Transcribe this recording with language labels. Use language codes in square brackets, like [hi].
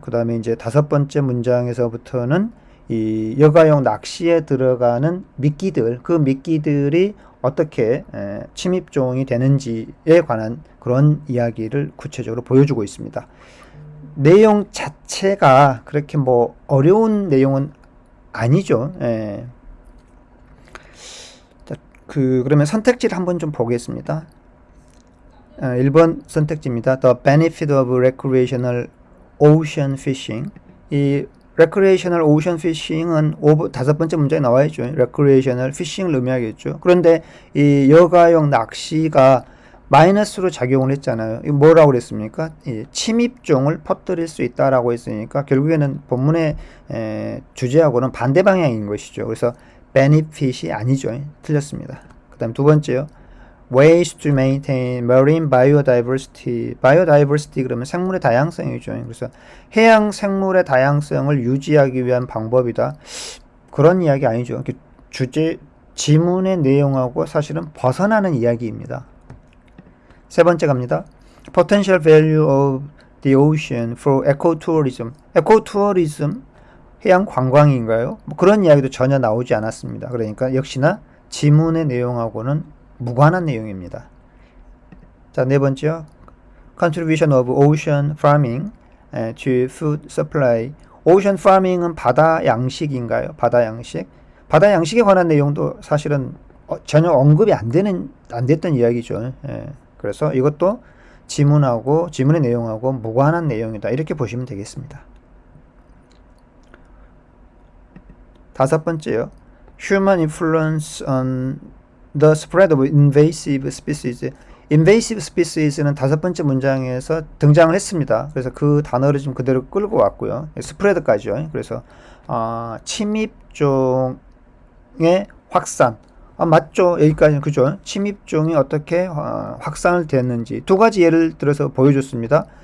[ko] 그 다음에 이제 다섯 번째 문장에서부터는 이 여가용 낚시에 들어가는 미끼들, 그 미끼들이 어떻게 침입종이 되는지에 관한 그런 이야기를 구체적으로 보여주고 있습니다. 내용 자체가 그렇게 어려운 내용은 아니죠. 자, 그러면 선택지를 한번 좀 보겠습니다. 1번 선택지입니다. [en] The benefit of recreational ocean fishing. [ko] 이 recreational ocean fishing은 다섯 번째 문제에 나와 있죠. recreational fishing을 의미하겠죠. 그런데 이 여가용 낚시가 마이너스로 작용을 했잖아요. 이거 뭐라고 그랬습니까? 침입종을 퍼뜨릴 수 있다라고 했으니까 결국에는 본문의 주제하고는 반대 방향인 것이죠. 그래서 benefit이 아니죠. 틀렸습니다. 그 다음 두 번째요. [en] ways to maintain marine biodiversity. [ko] biodiversity 그러면 생물의 다양성이죠. 그래서 해양 생물의 다양성을 유지하기 위한 방법이다. 그런 이야기 아니죠. 지문의 내용하고 사실은 벗어나는 이야기입니다. 세 번째 갑니다. [en] Potential value of the ocean for ecotourism. [ko] ecotourism, 해양 관광인가요? 그런 이야기도 전혀 나오지 않았습니다. 그러니까 역시나 지문의 내용하고는 무관한 내용입니다. 자, 네 번째요. [en] Contribution of ocean farming to food supply. [ko] ocean farming은 바다 양식인가요? 바다 양식. 바다 양식에 관한 내용도 사실은 전혀 언급이 안 됐던 이야기죠. 그래서 이것도 지문의 내용하고 무관한 내용이다. 이렇게 보시면 되겠습니다. 다섯 번째요. [en] Human influence on the spread of invasive species. [ko] invasive species는 5번째 문장에서 등장을 했습니다. 그래서 그 단어를 좀 그대로 끌고 왔고요. 스프레드까지요. 그래서 침입종의 확산. 맞죠? 여기까지는 그죠? 침입종이 어떻게 확산을 됐는지 두 가지 예를 들어서 보여줬습니다.